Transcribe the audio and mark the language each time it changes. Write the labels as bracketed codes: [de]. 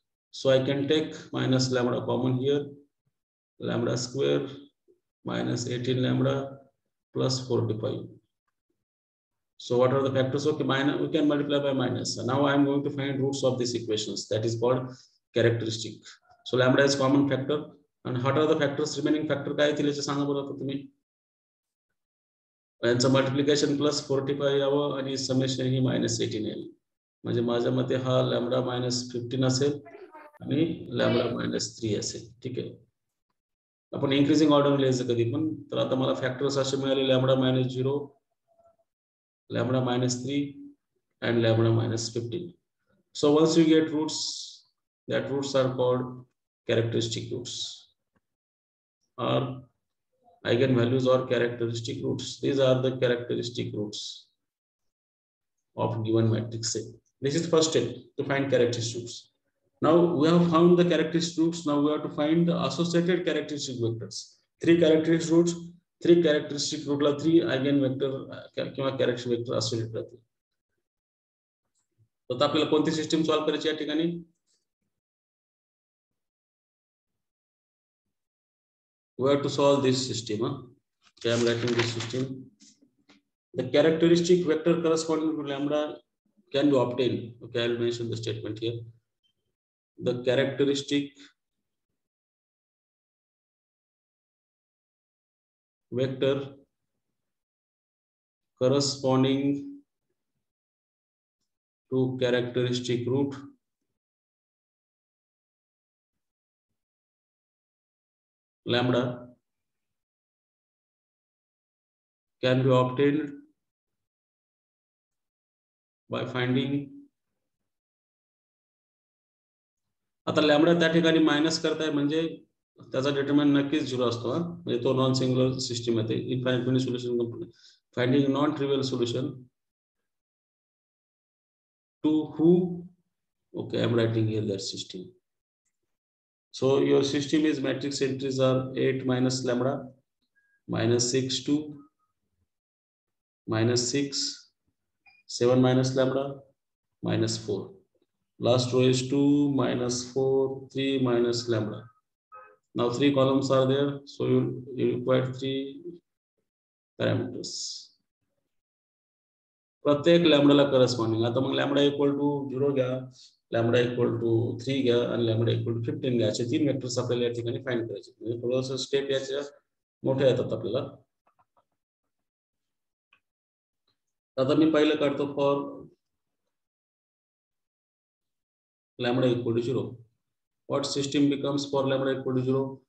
[en] So I can take minus lambda common here, lambda square minus 18 lambda plus 45. So what are the factors? Okay, minus, we can multiply by minus. So now I am going to find roots of these equations. That is called characteristic. So lambda is common factor. And what are the factors? [mr] Remaining factor काय थे लेचे सांगा बरं तुम्ही. यांचं multiplication plus 45 यावं आणि summation ही minus 18 येईल. म्हणजे माझ्या मते हा लॅम्बडा मायनस 15 असेल आणि लॅम्बडा मायनस 3 असेल. ठीक आहे. आपण इन्क्रीजिंग ऑर्डर लिहायचं कधी पण. तर आता मला फॅक्टर्स असे मिळाले lambda minus 0, lambda minus 3 and lambda minus 15. [en] So once you get roots, that roots are called characteristic roots or eigenvalues or characteristic roots. These are the characteristic roots of given matrix A. This is the first step to find characteristic roots. Now we have found the characteristic roots. Now we have to find the associated characteristic vectors. 3 characteristic roots. [mr] 3 characteristic root ला 3 eigenvector किंवा characteristic vector associated राहतील. तर आपल्याला कोणती system solve करायची या ठिकाणी? [en] We have to solve this system. Okay, I am writing this system. The characteristic vector corresponding to lambda can be obtained. Okay, I will mention the statement here. The characteristic vector corresponding to characteristic root lambda can be obtained by finding. [mr] आता lambda त्या ठिकाणी minus करताय म्हणजे त्याचा determinant नक्कीच 0 असतो. म्हणजे तो नॉन सिंग्युलर सिस्टम आहे. [en] Infinite many solution complete. Finding non trivial solution to who? Okay, I am writing here that system. So your system is matrix entries are 8 minus lambda minus 6 2 minus 6 7 minus lambda minus 4. Last row is 2 minus 4 3 minus lambda. Now 3 columns are there, so you require 3 parameters. [mr] प्रत्येक लॅम्बडाला corresponding. आता मग lambda equal to 0 घ्या, lambda equal to 3 घ्या आणि lambda equal to 15 घ्या. असे 3 vectors आपल्याला या ठिकाणी फाइंड करायचे. म्हणजे थोडंसं स्टेप याच्या मोठ्या येतात आपल्याला. आता मी पहिलं काढतो for lambda equal to 0. [en] What system becomes for lambda equal to 0?